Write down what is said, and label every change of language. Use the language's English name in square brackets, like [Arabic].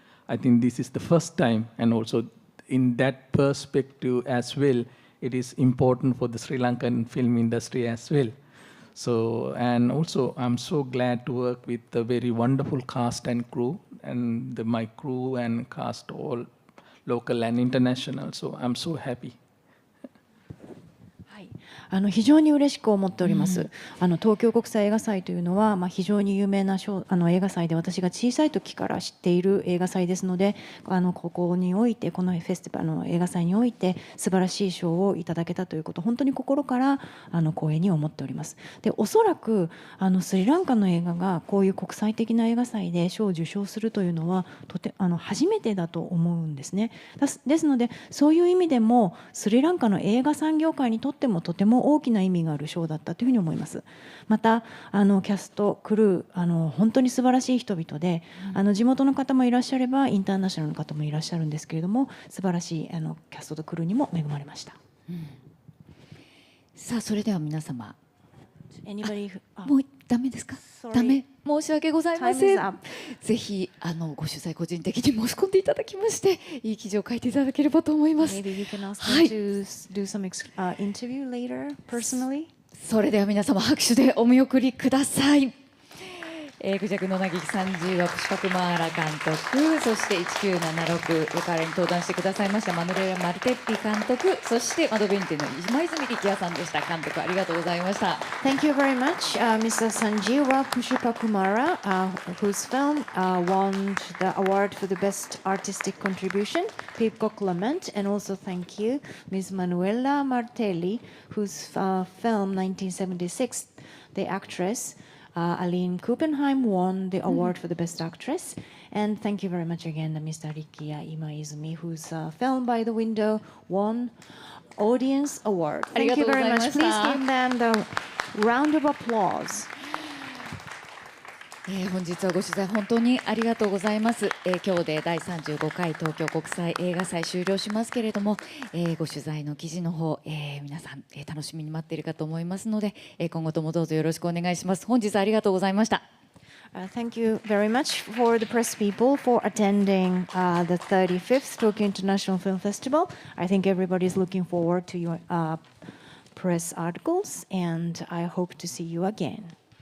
[English] I think this is the first time, and also in that perspective as well, it is important for the Sri Lankan film industry as well. So, and also I'm so glad to work with a very wonderful cast and crew, and my crew and cast all local and international. So I'm so happy. [Japanese] 非常に嬉しく思っております。東京国際映画祭というのは、非常に有名な映画祭で、私が小さい時から知っている映画祭ですので、ここにおいて、このフェスティバルの映画祭において素晴らしい賞をいただけたということ、本当に心から光栄に思っております。で、おそらくスリランカの映画がこういう国際的な映画祭で賞を受賞するというのは初めてだと思うんですね。ですので、そういう意味でもスリランカの映画産業界にとってもとても大きな意味がある賞だったというふうに思います。またキャストクルー本当に素晴らしい人々で、地元の方もいらっしゃればインターナショナルの方もいらっしゃるんですけれども、素晴らしいキャストとクルーにも恵まれました。さあ、それでは皆様、 [English] Anybody [Japanese] もうダメですか？ダメ、申し訳ございません。ぜひご取材個人的に申し込んでいただきまして、いい記事を書いていただければと思います。 [English] Maybe you can ask me to do some interview later personally. [Japanese] それでは皆様拍手でお見送りください。クジャクの嘆き30話プシパクマーラ監督、そして1976からに登壇してくださいましたマヌレラ・マルテッピ監督、そして窓ベンテの今泉力也さんでした。監督ありがとうございました。 [English] Thank you very much, Mr. Sanjeewa Pushpakumara, whose film won the award for the best artistic contribution, Pipko Clement, and also thank you, Ms. Manuela Martelli, whose film 1976, The Actress, Aline Kuppenheim won the award for the Best Actress. And thank you very much again, Mr. Rikiya Imaizumi, whose film By the Window won Audience Award. Thank you very much. Please give them the round of applause. [Japanese] 本日はご取材本当にありがとうございます。今日で第35回東京国際映画祭終了しますけれども、ご取材の記事の方、皆さん、楽しみに待っているかと思いますので、今後ともどうぞよろしくお願いします。本日はありがとうございました。 [English] Thank you very much for the press people for attending the 35th Tokyo International Film Festival. I think everybody is looking forward to your press articles, and I hope to see you again.